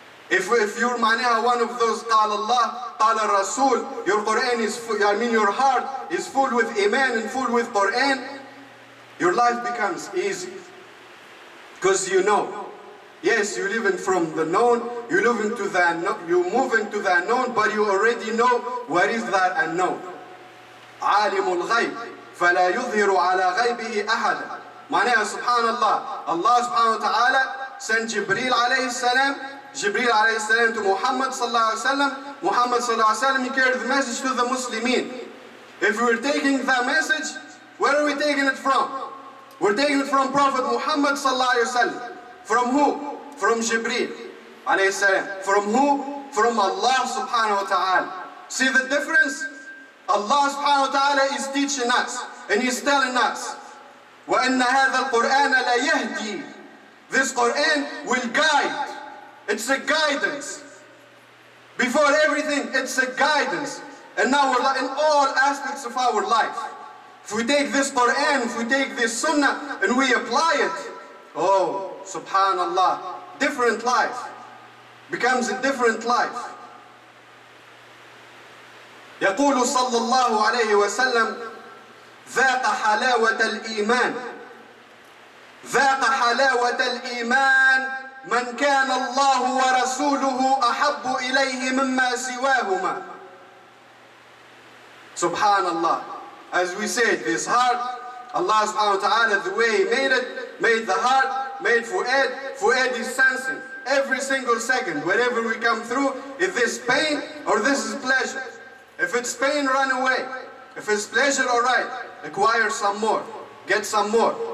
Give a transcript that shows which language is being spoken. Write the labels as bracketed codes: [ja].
[en] If you're معناها one of those [ar] قال الله قال الرسول, [en] your Quran is full, your heart is full with Iman and full with Quran, your life becomes easy. Because you know. Yes, you're living from the known, you're moving to the unknown, but you already know what is that unknown. [ar] عالم الغيب فلا يظهر على غيبه أحدا. [en] معناها subhanallah, Allah subhanahu wa ta'ala sent Jibreel alayhi salam to Muhammad sallallahu alayhi wa sallam. Muhammad sallallahu alayhi wa sallam, he carried the message to the Muslimin. If we're taking that message, where are we taking it from? We're taking it from Prophet Muhammad sallallahu alayhi wa sallam. From who? From Jibreel alayhi salam. From who? From Allah subhanahu wa ta'ala. See the difference? Allah subhanahu wa ta'ala is teaching us and He's telling us [ar] وَإِنَّ هَذَا الْقُرْآنَ لَيَهْدِي. [en] This Quran will guide. It's a guidance. Before everything, it's a guidance. And now we're in all aspects of our life. If we take this Quran, if we take this Sunnah and we apply it, oh, subhanallah, different life. Becomes a different life. [ar] يقول صلى الله عليه وسلم ذاق حلاوة الإيمان ذاق حلاوة الإيمان من كان الله ورسوله أحب إليه مما سواهما. [en] Subhanallah. As we said, this heart, Allah subhanahu wa ta'ala, the way He made it, made the heart, made Fu'ad. Fu'ad is sensing every single second, wherever we come through, if this pain or this is pleasure. If it's pain, run away. If it's pleasure, all right, acquire some more, get some more.